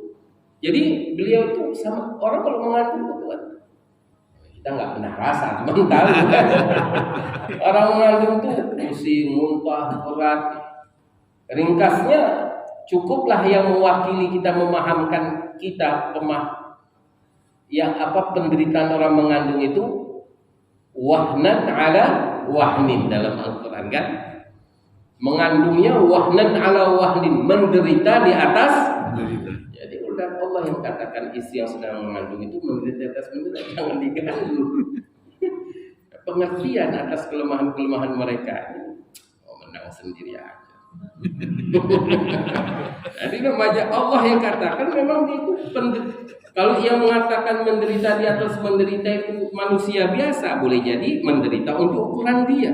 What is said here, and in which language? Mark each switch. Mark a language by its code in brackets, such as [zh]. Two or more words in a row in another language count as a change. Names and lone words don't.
[id] Jadi beliau itu sama orang kalau mengandung itu kan, kita nggak pernah rasa, cuma tahu. Orang mengandung tuh pusing, muntah, berat. Ringkasnya, cukuplah yang mewakili kita, memahamkan kita penderitaan orang mengandung itu, [ar] wahnan ala wahnin [id] dalam Al-Quran kan, mengandungnya [ar] wahnan ala wahnin, [id] menderita di atas menderita. Jadi udah Allah yang katakan istri yang sedang mengandung itu menderita di atas menderita, jangan diganggu. Pengertian atas kelemahan-kelemahan mereka, menang sendiri aja. Jadi namanya Allah yang katakan memang itu kalau ia mengatakan menderita di atas menderita itu manusia biasa, boleh jadi menderita untuk ukuran dia.